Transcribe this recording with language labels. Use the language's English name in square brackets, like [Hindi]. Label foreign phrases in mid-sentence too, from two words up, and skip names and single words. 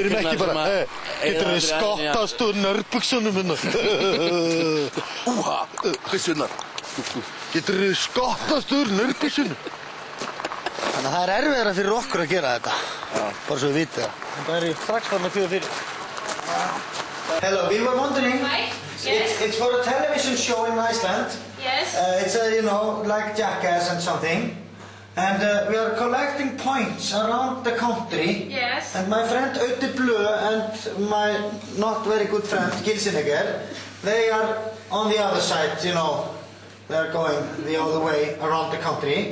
[Icelandic] Við erum ekki bara, getur við skottast úr nærbuxunum hérna? Byssurnar. Getur við skottast úr nærbuxunum? Þannig að það er erfiðara fyrir okkur að gera þetta. Bara svo við vitið það. Það er strax þarna 4-4. [English] Hello, we were wondering. Hi. Yes. It's for a television show in Iceland. Yes. It's like Jackass and something. And we are collecting points around the country. Yes. And my friend Ötti Blö and my not very good friend Gilsinegger, they are on the other side, They are going the other way around the country.